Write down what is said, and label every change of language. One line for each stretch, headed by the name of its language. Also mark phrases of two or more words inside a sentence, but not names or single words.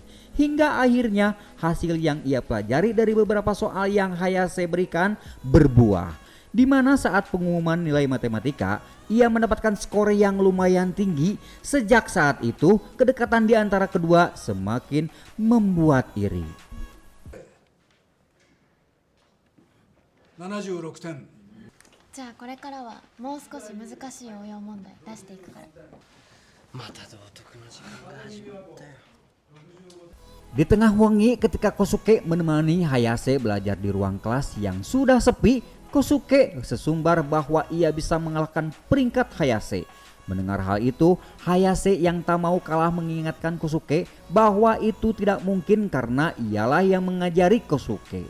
Indonesian: Hingga akhirnya hasil yang ia pelajari dari beberapa soal yang Hayase berikan berbuah. Di mana saat pengumuman nilai matematika, ia mendapatkan skor yang lumayan tinggi. Sejak saat itu, kedekatan di antara kedua semakin membuat iri.
Japanese: 76 点。じゃあこれからはもう少し難しい応用問題出していくから。また道徳の時間が始まったよ。
Indonesian: Di tengah wengi ketika Kosuke menemani Hayase belajar di ruang kelas yang sudah sepi, Kosuke sesumbar bahwa ia bisa mengalahkan peringkat Hayase. Mendengar hal itu, Hayase yang tak mau kalah mengingatkan Kosuke bahwa itu tidak mungkin karena ialah yang mengajari Kosuke.